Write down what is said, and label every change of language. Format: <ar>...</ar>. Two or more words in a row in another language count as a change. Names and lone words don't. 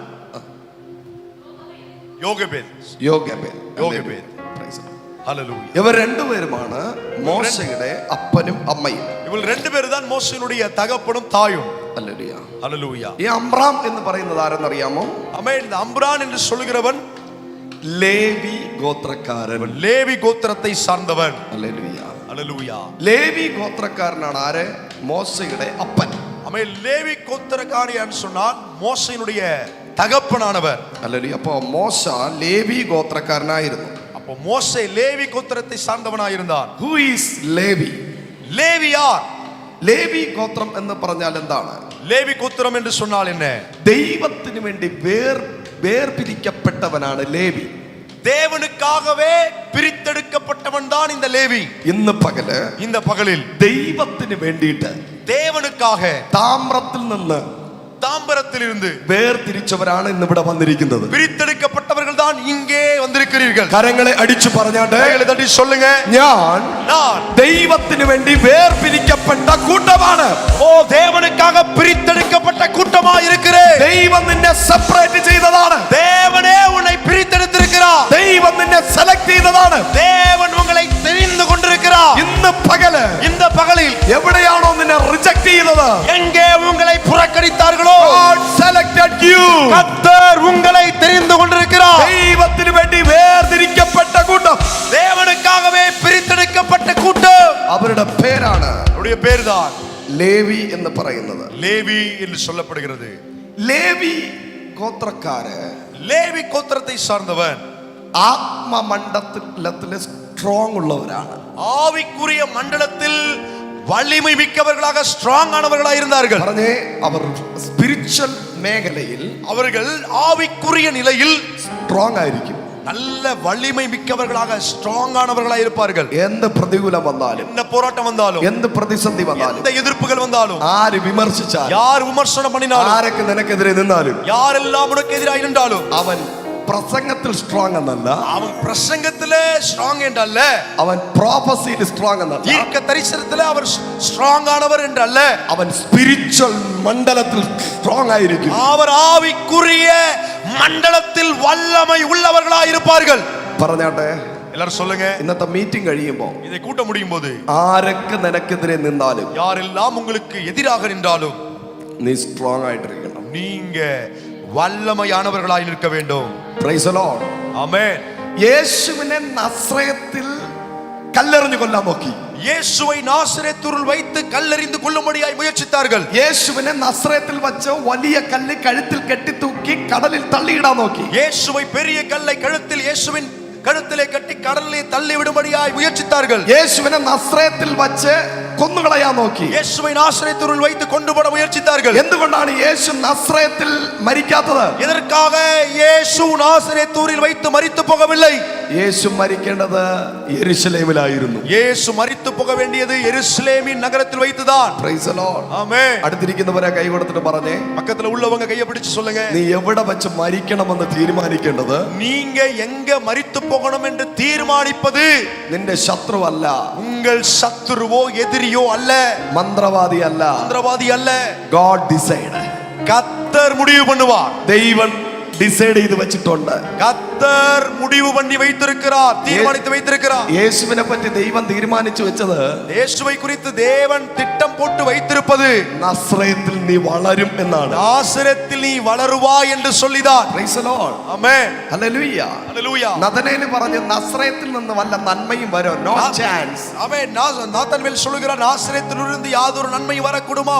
<ml>യോകേബേദ്. യോകേബേദ്. യോകേബേദ്. ഹല്ലേലൂയ. ഇവർ രണ്ടുപേരുമാണ് മോശയുടെ അപ്പനും അമ്മയും.</ml> <ta>இவர் ரெண்டுபேரும் மோசையுடைய தகப்பனும் தாயும்.</ta> <ml>ഹല്ലേലൂയ. ഹല്ലേലൂയ. ഈ അമ്രാം എന്ന് പറയുന്നത് ആരെന്നറിയാമോ? ആമേൻ.</ml> <ta>இந்த அம்ரான் என்று சொல்கிறவன்</ta> <ml>ലേവി ഗോത്രക്കാരൻ.</ml> <ta>லேவி கோத்திரத்தை சார்ந்தவன்.</ta> <ml>ഹല്ലേലൂയ. ഹല്ലേലൂയ. ലേവി ഗോത്രക്കാരനാണ് ആര്? മോശയുടെ അപ്പൻ. ആമേൻ. ലേവി ഗോത്രക്കാരൻ சொன்னால் മോശയുടെ തകപ്പനാണവർ. ഹല്ലേലൂയ. അപ്പോൾ മോശ ലേവി ഗോത്രക്കാരനായിരുന്നു.</ml> <ta>அப்போ மோசே லேவி கோத்திரத்தை சார்ந்தவனாயிருந்தான்.</ta> <en>Who is ലേവി?</en> <ta>ലേവി யார்?</ta> <ml>ലേവി ഗോത്രം എന്ന് പറഞ്ഞാൽ എന്താണ്?</ml> <ta>லேவி கோத்திரம் என்று சொன்னால் என்ன?</ta> <ml>ദൈവത്തിന് വേണ്ടി വേർപിരിക്കപ്പെട്ടവനാണ് ലേവി.</ml> <ta>தேவனுக்காகவே பிரித்தெடுக்கப்பட்டவன் தான் இந்த லேவி.</ta> <ml>ഇന്ന് പകല്,</ml> <ta>இந்த பகலில்</ta> <ml>ദൈവത്തിന് വേണ്ടിയിട്ട്</ml> <ta>தேவனுக்காக</ta> <ml>താമ്രത്തിൽ നിന്ന്,</ml> <ta>தாம்பரத்திலிருந்து</ta> <ml>വേർതിരിച്ചവരാണ് ഇന്ന് ഇവിടെ വന്നിരിക്കുന്നത്.</ml> <ta>பிரித்தெடுக்கப்பட்டவர்கள் தான் இங்கே வந்திருக்கிறீர்கள்.</ta> <ml>കരങ്ങളെ അടിച്ചു പറഞ്ഞാട്ടെ,</ml> <ta>கைகளை தட்டி சொல்லுங்க,</ta> <ml>ഞാൻ ദൈവത്തിന് വേണ്ടി വേർപിരിക്കപ്പെട്ട കൂട്ടമാണ്.</ml> <ta>ஓ தேவனுக்காக பிரித்தெடுக்கப்பட்ட கூட்டமா இருக்கிறேன்.</ta> <ml>ദൈവം നിന്നെ സെപ്പറേറ്റ് ചെയ്തതാണ്.</ml> <ta>தேவனே உன்னை பிரித்தெடுத்திருக்கிறார்.</ta> <ml>ദൈവം നിന്നെ സെലക്ട് ചെയ്തതാണ്.</ml> <ta>தேவன் உங்களை தெரிந்து கொண்டிருக்கிறார்.</ta> <ml>ഇന്ന് പകല്,</ml> <ta>இந்த பகலில்</ta> <ml>എവിടെയാണോ നിന്നെ റിജക്ട് ചെയ്തത്,</ml> <ta>எங்கே உங்களை புறக்கணித்தார்களோ,</ta> <en>God selected you.</en> <ta>கர்த்தர் உங்களை தெரிந்து கொண்டிருக்கிறார்.</ta> <ml>ദൈവത്തിന് വേണ്ടി വേർതിരിക്കപ്പെട്ട കൂട്ടം,</ml> <ta>தேவனுக்காகவே பிரித்தெடுக்கப்பட்ட கூட்டம்,</ta> <ml>അവരുടെ പേരാണ്,</ml> <ta>அவருடைய பேர்தான்</ta> <ml>ലേവി എന്ന് പറയുന്നത്.</ml> <ta>லேவி என்று சொல்லப்படுகிறது.</ta> <ml>ലേവി ഗോത്രക്കാര്</ml> <ta>லேவி கோத்திரத்தை சார்ந்தவன்</ta> <ml>ആത്മമണ്ഡലത്തിലെ സ്ട്രോങ് ഉള്ളവരാണ്.</ml> <ta>ஆவிக்குரிய மண்டலத்தில் வலிமை மிக்கவர்களாக ஸ்ட்ராங் ஆனவர்களாக இருந்தார்கள்.</ta> <ml>പറഞ്ഞേ, അവർ സ്പിരിച്വൽ മേഖലയിൽ,</ml> <ta>அவர்கள் ஆவிக்குரிய நிலையில்</ta> <ml>സ്ട്രോങ് ആയിരിക്കും.</ml> <ta>நல்ல வலிமை மிக்கவர்களாக ஸ்ட்ராங் ஆனவர்களாக இருப்பார்கள்.</ta> <ml>എന്ത് പ്രതികൂലം വന്നാലും,</ml> <ta>என்ன போராட்டம் வந்தாலும்,</ta> <ml>എന്ത് പ്രതിസന്ധി വന്നാലും,</ml> <ta>எந்த எதிர்ப்புகள் வந்தாலும்,</ta> <ml>ആര് വിമർശിച്ചാലും,</ml> <ta>யார் விமர்சனம் பண்ணினாலும்,</ta> <ml>ആരൊക്കെ നിനക്കെതിരെ നിന്നാലും,</ml> <ta>யாரெல்லாம் உனக்கு எதிராக நின்றாலும்,</ta> <ml>അവൻ പ്രസംഗത്തിൽ സ്ട്രോങ് എന്നല്ല,</ml> <ta>அவன் பிரசங்கத்திலே ஸ்ட்ராங் என்றல்ல,</ta> <ml>അവൻ പ്രോഫസിയിൽ സ്ട്രോങ് എന്നല്ല,</ml> <ta>தீர்க்க தரிசனத்திலே அவர் ஸ்ட்ராங் ஆனவர் என்றல்ல,</ta> <ml>അവൻ സ്പിരിച്വൽ മണ്ഡലത്തിൽ സ്ട്രോങ് ആയിരിക്കും.</ml> <ta>அவர் ஆவிக்குரிய மண்டலத்தில் வல்லமை உள்ளவர்களாக இருப்பார்கள்.</ta> <ml>പറഞ്ഞാട്ടെ,</ml> <ta>எல்லாரும் சொல்லுங்க,</ta> <ml>ഇന്നത്തെ മീറ്റിംഗ് കഴിയുമ്പോ</ml> <ta>இதை கூட்ட முடியும் போது</ta> <ml>ആരൊക്കെ നിനക്കെതിരെ നിന്നാലും,</ml> <ta>யாரெல்லாம் உங்களுக்கு எதிராக நின்றாலும்,</ta> <ml>നീ സ്ട്രോങ് ആയിട്ടിരിക്കണം.</ml> <ta>நீங்க வல்லமையானவர்களாக இருக்க வேண்டும்.</ta> <en>Praise the Lord.</en> <ta>ஆமென்.</ta> <ml>യേശുവിനെ നസ്രയത്തിൽ കല്ലെറിഞ്ഞു കൊല്ലാൻ നോക്കി.</ml> <ta>இயேசுவை நாசரேத்தூரில் வைத்து கல்லெறிந்து கொல்லும்படியாய் முயற்சித்தார்கள்.</ta> <ml>യേശുവിനെ നസ്രയത്തിൽ വച്ച് വലിയ കല്ല് കഴുത്തിൽ കെട്ടിത്തൂക്കി കടലിൽ തള്ളിയിടാൻ നോക്കി.</ml> <ta>இயேசுவை பெரிய கல்லை கழுத்தில் இயேசுவின் கழுத்திலே கட்டி கடலிலே தள்ளி விடும்படியாய் முயற்சித்தார்கள்.</ta> <ml>യേശുവിനെ നസ്രയത്തിൽ വച്ച് കൊന്നുകളയാൻ നോക്കി.</ml> <ta>இயேசுவை நாசரேத்தூரில் வைத்து கொண்டுபோட முயற்சித்தார்கள்.</ta> <ml>എന്തുകൊണ്ടാണ് യേശു നസ്രയത്തിൽ മരിക്കാത്തത്?</ml> <ta>எதற்காக இயேசு நாசரேத்தூரில் வைத்து மரித்து போகவில்லை?</ta> <ml>യേശു മരിക്കേണ്ടത് യെരുശലേമിലായിരുന്നു.</ml> <ta>இயேசு மரித்து போக வேண்டியது எருசலேமின் நகரத்தில் வைத்துதான்.</ta> <en>Praise the Lord.</en> <ta>ஆமென்.</ta> <ml>അടുത്തിരിക്കുന്നവരെ കൈ കൊടുത്തിട്ട് പറഞ്ഞേ,</ml> <ta>பக்கத்துல உள்ளவங்க கையை பிடிச்சு சொல்லுங்க,</ta> <ml>നീ എവിടെ വെച്ച് മരിക്കണമെന്ന് തീരുമാനിക്കേണ്ടത്</ml> <ta>நீங்க எங்க மரித்து போகணும் என்று தீர்மானிப்பது</ta> <ml>നിന്റെ ശത്രുവല്ല,</ml> <ta>உங்கள் சத்துருவோ எதிரியோ அல்ல,</ta> <ml>മന്ത്രവാദി അല്ല,</ml> <ta>மந்திரவாதி அல்ல.</ta> <en>God decide.</en> <ta>கர்த்தர் முடிவு பண்ணுவார்.</ta> <ml>ദൈവം ഡിസൈഡ് ചെയ്ത് വെച്ചിട്ടുണ്ട്.</ml> <ta>கர்த்தர் முடிவு பண்ணி வைத்திருக்கிறார், தீர்மானித்து வைத்திருக்கிறார்.</ta> <ml>യേശുവിനെ പറ്റി ദൈവം തീരുമാനിച്ചു വെച്ചത്,</ml> <ta>இயேசுவை குறித்து தேவன் திட்டம் போட்டு வைத்திருப்பது,</ta> <ml>നസ്രയത്തിൽ നീ വളരും എന്നാണ്.</ml> <ta>நாசரேத்தில் நீ வளருவாய் என்று சொல்லிதான்.</ta> <en>Praise the Lord.</en> <ta>ஆமென்.</ta> <ml>ഹല്ലേലൂയ.</ml> <ta>ஹல்லேலூயா.</ta> <ml>നഥനയേൽ പറഞ്ഞു നസ്രയത്തിൽ നിന്ന് വല്ല നന്മയും വരും.</ml> <en>No chance.</en> <ta>ஆமென். நாத்தான்வேல் சொல்கிறார், நாசரேத்திலிருந்து யாதொரு நன்மையும் வரக்கூடுமா?</ta>